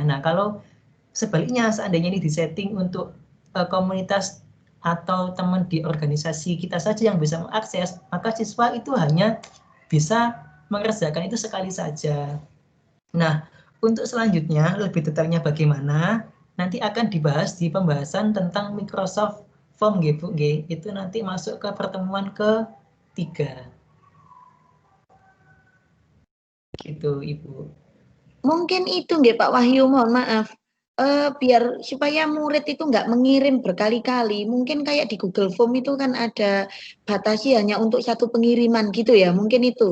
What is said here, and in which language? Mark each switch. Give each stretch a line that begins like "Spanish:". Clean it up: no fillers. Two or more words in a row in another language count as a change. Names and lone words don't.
Indonesian: Nah, kalau sebaliknya seandainya ini disetting untuk komunitas atau teman di organisasi kita saja yang bisa mengakses, maka siswa itu hanya bisa mengerjakan itu sekali saja. Nah, untuk selanjutnya lebih detailnya bagaimana nanti akan dibahas di pembahasan tentang Microsoft Form nggih Bu nggih. Itu nanti masuk ke pertemuan ke-3. Gitu Ibu. Mungkin itu nggih Pak Wahyu, mohon maaf. Biar supaya murid itu nggak mengirim berkali-kali, mungkin kayak di Google Form itu kan ada batasi hanya untuk satu pengiriman gitu ya, mungkin itu